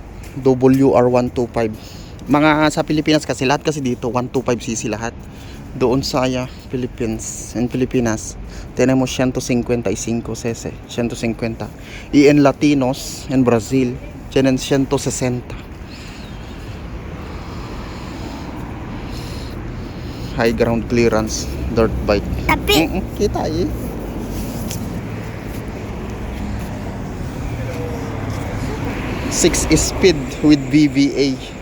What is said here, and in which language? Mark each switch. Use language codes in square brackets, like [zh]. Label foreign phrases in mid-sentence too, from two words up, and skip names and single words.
[tl] WR125. Mga sa Pilipinas kasi, lahat kasi dito 125cc lahat. Doon sa Philippines, in Pilipinas, [es] tenemos 155cc, 150. Y en Latinos, en Brazil, tienen 160. [en] High ground clearance, dirt bike. Tapi, [tl] Kita eh. [en] Six speed with VVA.